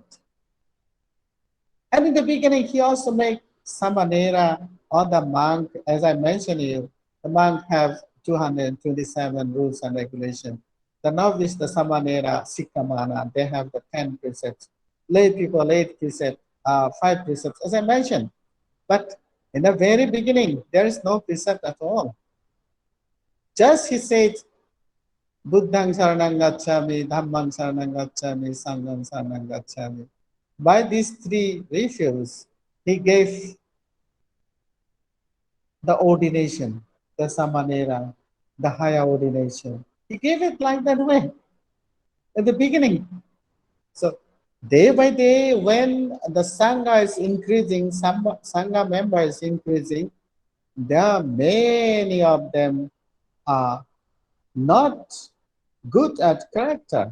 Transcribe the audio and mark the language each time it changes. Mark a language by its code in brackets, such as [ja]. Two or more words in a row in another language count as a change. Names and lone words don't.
[en] And in the beginning, he also made Samanera or the monk, as I mentioned you, the monk have 227 rules and regulations. The novice, the Samanera, Sikkamana, they have the 10 precepts. Lay people, 8 precepts, 5 precepts, as I mentioned. But in the very beginning, there is no precept at all. Just he said, [pi] Buddhang saranang gacchami, Dhammang saranang gacchami, Sanghang saranang gacchami. [en] By these 3 refuges, he gave the ordination, the Samanera, the higher ordination. He gave it like that way at the beginning. So day by day, when the Sangha is increasing, Sangha member is increasing, there are many of them are not good at character.